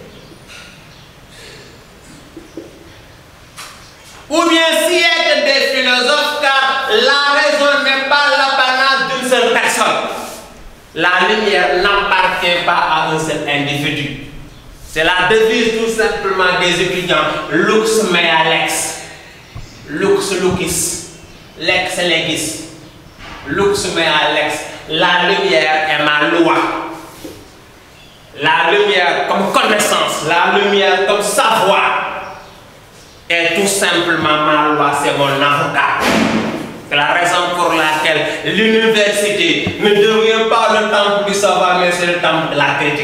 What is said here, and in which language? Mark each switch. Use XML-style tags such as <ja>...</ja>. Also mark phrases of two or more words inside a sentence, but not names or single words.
<fr>Ou bien siècle des philosophes, car la raison n'est pas l'apanage d'une seule personne. La lumière n'appartient pas à un seul individu. C'est la devise tout simplement des étudiants.</fr> <la>Lux mea lex. Lux lucis. Lex legis. Lux mea lex.</la> <fr>La lumière est ma loi. La lumière comme connaissance, la lumière comme savoir est tout simplement ma loi, c'est mon avocat. C'est la raison pour laquelle l'université ne devient pas le temple du savoir, mais c'est le temple de la critique.</fr>